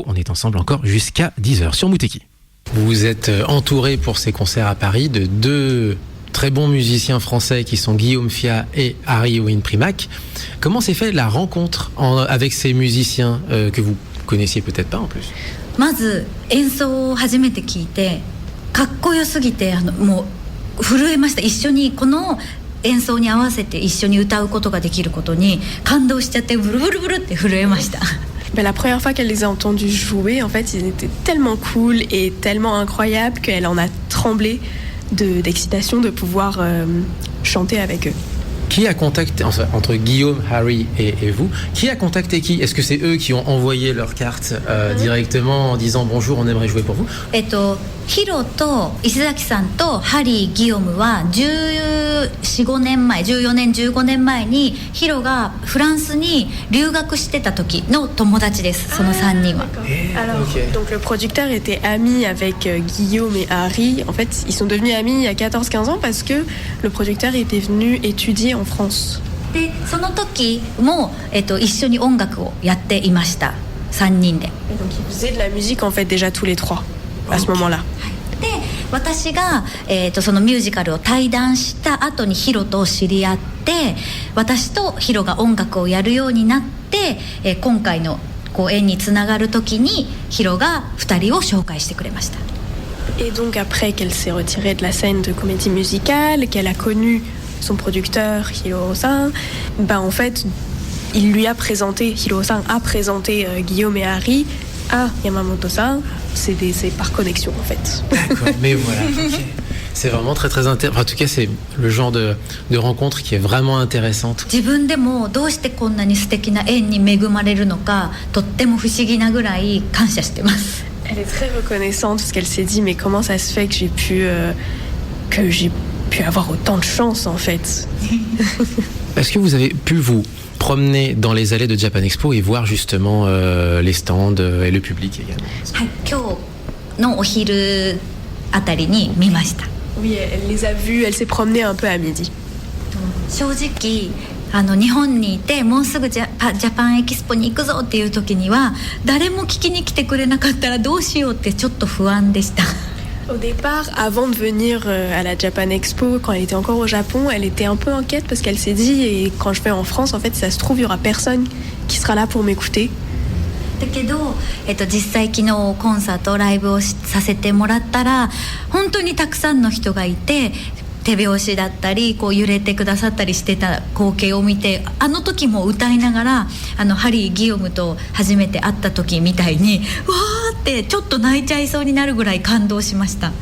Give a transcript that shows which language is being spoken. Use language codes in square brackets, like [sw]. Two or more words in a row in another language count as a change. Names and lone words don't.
[fr] On est ensemble encore jusqu'à 10h sur Muteki. Vous êtes entouré pour ces concerts à Paris de deux très bons musiciens français qui sont Guillaume Fia et Harry Win Primac. Comment s'est fait la rencontre avec ces musiciens que vous connaissiez peut-être pas en plus? [ja] まず演奏を初めて聞いてかっこよすぎてもう震えました。一緒にこの演奏に合わせて一緒に歌うことができることに感動しちゃってブルブルブルって震えました。 [fr] La première fois qu'elle les a entendus jouer, en fait, ils étaient tellement cool et tellement incroyables qu'elle en a tremblé d'excitation de pouvoir chanter avec eux. Qui a contacté, entre Guillaume, Harry et vous, qui a contacté qui? Est-ce que c'est eux qui ont envoyé leur carte directement en disant bonjour, on aimerait jouer pour vous? [ja] ヒロと石崎さんとハリー・ギヨムは14、15年前14年15年前にヒロがフランスに留学してた時の友達です。その3人は。 [fr] Alors, donc le producteur était ami avec Guillaume et Harry. En fait, ils sont devenus amis il y a 14-15 ans parce que le producteur était venu étudier en France. [ja] でその時も、一緒に音楽をやっていました3人で。 [fr] Et donc ils faisaient de la musique en fait déjà tous les trois à ce moment-là. [ja] で私が、そのミュージカルを退団した後にヒロと知り合って私とヒロが音楽をやるようになって、今回のこう縁につながる時にヒロが2人を紹介してくれました。 [fr] Et donc après qu'elle s'est retirée de la scène de comédie musicale, qu'elle a connu son producteur Hiro-san, ben en fait il lui a présenté, Hiro-san a présenté Guillaume et Harry à Yamamoto-san. C'est par connexion en fait. D'accord, mais voilà. Okay. C'est vraiment très très intéressant. En tout cas, c'est le genre de rencontre qui est vraiment intéressante. [ja] 自分でもどうしてこんなに素敵な縁に恵まれるのかとっても不思議なぐらい感謝してます。 [fr] Elle est très reconnaissante parce qu'elle s'est dit mais comment ça se fait que j'ai pu avoir autant de chance en fait. Est-ce que vous avez pu vous promener dans les allées de Japan Expo et voir justement les stands et le public également? [ja] はい、今日のお昼あたりに見ました。 [fr] Oui, elle les a vus, elle s'est promenée un peu à midi. [ja] 正直日本にいてもうすぐジャパンエキスポに行くぞっていう時には誰も聞きに来てくれなかったらどうしようってちょっと不安でした。 [fr] Au départ, avant de venir à la Japan Expo, quand elle était encore au Japon, elle était un peu inquiète parce qu'elle s'est dit, et quand je vais en France, en fait, si ça se trouve, il y aura personne qui sera là pour m'écouter. [ja] だけど、実際昨日コンサートライブをさせてもらったら本当にたくさんの人がいて手拍子だったりこう揺れてくださったりしてた光景を見てあの時も歌いながらハリー・ギヨムと初めて会った時みたいにわーってちょっと泣いちゃいそうになるぐらい感動しました。